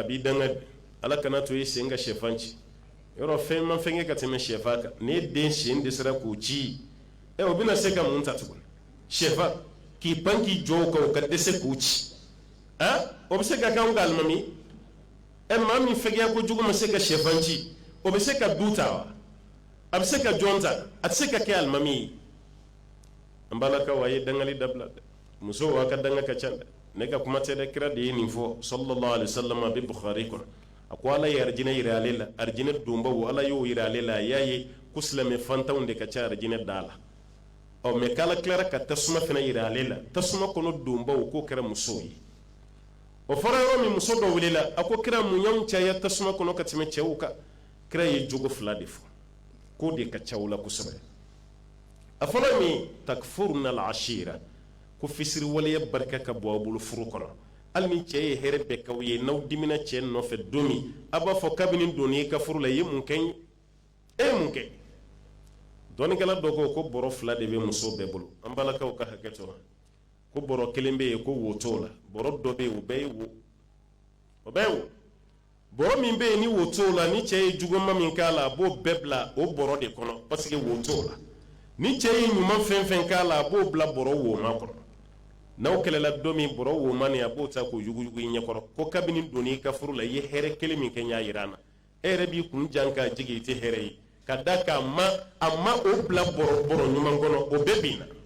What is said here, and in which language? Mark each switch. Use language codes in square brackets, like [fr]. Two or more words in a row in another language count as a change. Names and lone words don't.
[bm] b'i danga ala kana to i sen ka sɛfan ci yɔrɔ fɛn ma fɛn kɛ ka tɛmɛ sɛfan kan ni den sen dɛsɛra k'o ci o bɛna se ka mun ta tuguni sɛfan k'i pan k'i jɔ o kan o ka dɛsɛ k'o ci o bɛ se ka kɛ anw ka alimami maa min fɛgɛya kojugu ma se ka sɛfan ci o bɛ se ka du ta wa a bɛ se ka jɔn ta a tɛ se ka kɛ alimami ye an balakaw a ye dangali dabila dɛ musow a ka danga ka ca dɛ ne ka kuma tɛ dɛ kira de ye nin fɔ [ar] صلى الله عليه وسلم [bm] a bɛ bukhari kɔnɔ a ko ala ye arijinɛ yira ale la arijinɛ donbaw ala y'o yira ale la a y'a ye ko silamɛ fantanw de ka ca arijinɛ da la mɛ k'ala tilara ka tasuma fana yira ale la tasuma kɔnɔ donbaw k'o kɛra musow ye o fɔra yɔrɔ min muso dɔ wulila a ko kira mun y'anw caya tasuma kɔnɔ ka tɛmɛ cɛw kan kira ye jogo 2 de fɔ k'o de ka ca u la kosɛbɛ a fɔlɔ min [ar] تكفرن العشير [bm] ko fisiri waleya barika ka bɔ aw bolo furu kɔnɔ hali ni cɛ ye hɛrɛ bɛɛ k'aw ye n'aw dimina cɛ nɔfɛ don min a b'a fɔ kabini donni i ka furu la i ye mun kɛ n ye e ye mun kɛ dɔnnikɛla dɔ ko bɔrɔ 2 de bɛ muso bɛɛ bolo an balakaw ka hakɛ to ko bɔrɔ 1 bɛ yen ko wo t'o la bɔrɔ dɔ bɛ yen o bɛɛ ye wo o bɛɛ ye wo bɔrɔ min bɛ yen ni wo t'o la ni cɛ ye juguma min k'a la a b'o bɛɛ bila o bɔrɔ de kɔnɔ [fr] parce que [bm] wo t'o la ni cɛ ye ɲuman fɛn fɛn k'a la a b'o bila bɔrɔ woma kɔnɔ n'aw kɛlɛla don min bɔrɔ woma nin a b'o ta k'o yuguyugu i ɲɛkɔrɔ ko kabini donni i ka furu la i ye hɛrɛ kelen min kɛ n y'a jira an na e yɛrɛ b'i kun jan k'a jigi i tɛ hɛrɛ ye ka da k'a ma o bila bɔrɔ ɲuman kɔnɔ o bɛɛ bin na